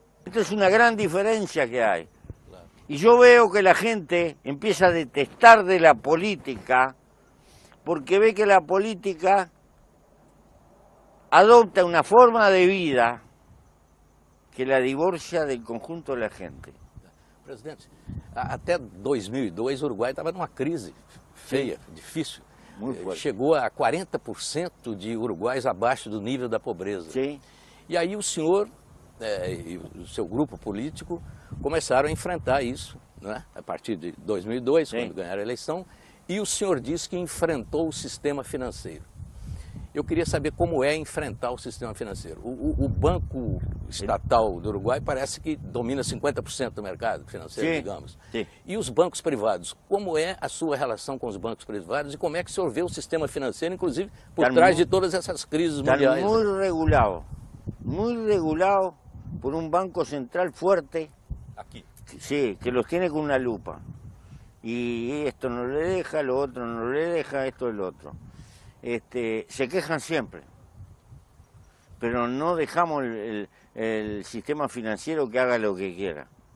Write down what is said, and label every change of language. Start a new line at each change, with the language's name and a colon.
Spanish: Esta es una gran diferencia que hay. Y yo veo que la gente empieza a detestar de la política porque ve que la política adopta una forma de vida que la divorcia del conjunto de la gente.
Portuguese: Presidente, até 2002 o Uruguai estava numa crise feia, difícil. Chegou a 40% de uruguaios abaixo do nível da pobreza. Sim. E aí o senhor e o seu grupo político começaram a enfrentar isso, né? A partir de 2002, Sim. quando ganharam a eleição, e o senhor disse que enfrentou o sistema financeiro. Eu queria saber como é enfrentar o sistema financeiro. O Banco Estatal do Uruguai parece que domina 50% do mercado financeiro, Sim. digamos. Sim. E os bancos privados, como é a sua relação com os bancos privados e como é que o senhor vê o sistema financeiro, inclusive, por trás de todas essas crises mundiais?
Spanish: Está muy regulado por un banco central fuerte.
Portuguese: Aqui.
Spanish: Sí, que los tiene con una lupa. Y esto no le deja, lo otro no le deja, esto es lo otro. Se quejan siempre, pero no dejamos el sistema financiero que haga lo que quiera.